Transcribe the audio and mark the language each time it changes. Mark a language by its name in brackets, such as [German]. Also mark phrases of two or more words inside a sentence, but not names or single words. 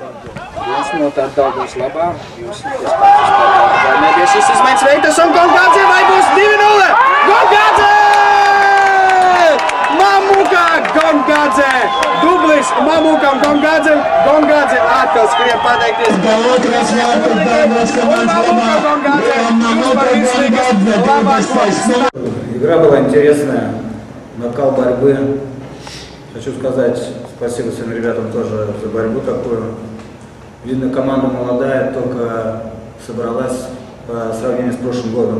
[Latvian] Viens no tā Daugavas labā. Jūs nebija šis izmaiņas veiktas un Gongādze vai būs 2-0? Gongādze! Mamuka Gongādze! Dublis Mamuka un Gongādze atkal skrien pateikties. [Russian] Игра была интересная, накал борьбы. Хочу сказать спасибо своим ребятам тоже за борьбу такую. Видно, команда молодая, только собралась по сравнению с прошлым годом.